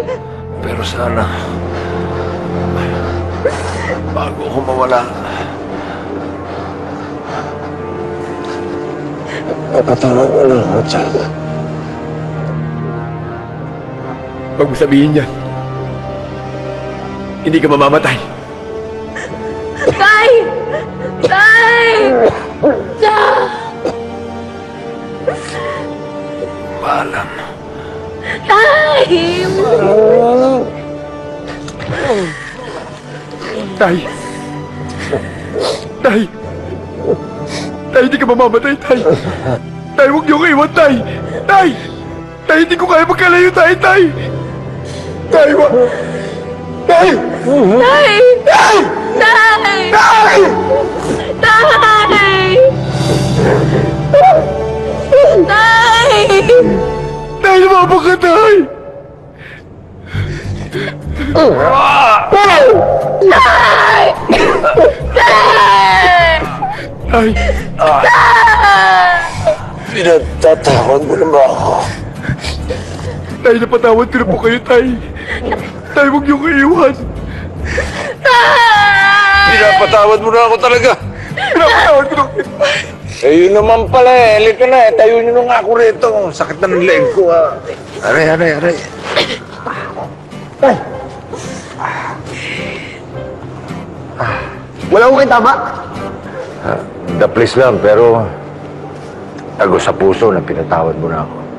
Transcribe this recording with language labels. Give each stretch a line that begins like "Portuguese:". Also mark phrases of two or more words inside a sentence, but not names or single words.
Filipino: Pero sana, bago ako mawala, napatawag ko lang ako dyan. Huwag mo sabihin yan. Hindi ka mamamatay. Tay! Tay! Paalam. Tay! Tay! Tay! Tay, hindi ka mamamatay, Tay! Tay, huwag niyo ko iwan, Tay! Tay! Tay, hindi ko kaya magkalayo, Tay! Tay! Tay, wag! Tay! Tay! Tay! Tay! Tay! Tay! Tay! Tay, lumabang ka, Tay! Tay! Tay! Tay! Pinatatakot mo na ba ako? Tay, napatawad ko na po kayo, Tay. Tay, huwag niyong iiwan. Pinapatawad mo na ako talaga. Pinapatawad ko na kayo. Eh, yun naman pala eh. Halika na eh. Tayo nyo nga ako rito. Sakit na ng leg ko ah. Aray. Wala ko kayo tama. The place lang, pero tago sa puso na pinatawad mo na ako.